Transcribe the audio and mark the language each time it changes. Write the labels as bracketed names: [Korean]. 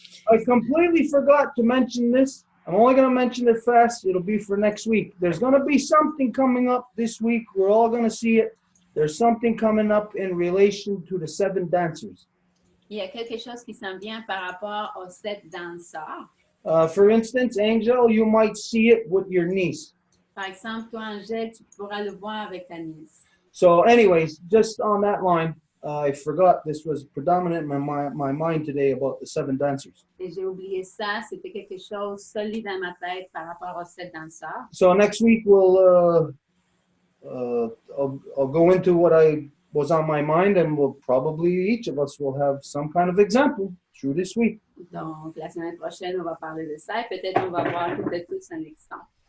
[English] I completely forgot to mention this. I'm only going to mention it fast. It'll be for next week. There's going to be something coming up this week. We're all going to see it. There's something coming up in relation to the 7 dancers. [French] Il y a quelque chose qui s'en vient par rapport aux 7 danseurs. [English] For instance, Angel, you might see it with your niece. [French] Par exemple, toi, Angèle, tu pourras le voir avec ta nièce. [English] So anyways, just on that line, I forgot this was predominant in my mind today about the 7 dancers. [French] Et j'ai oublié ça, c'était quelque chose solide dans ma tête par rapport aux 7 danseurs. [English] So next week I'll go into what I was on my mind, and we'll probably each of us will have some kind of example through this week. [French] Donc, la semaine prochaine, on va parler de ça et peut-être on va voir toutes et tous un exemple.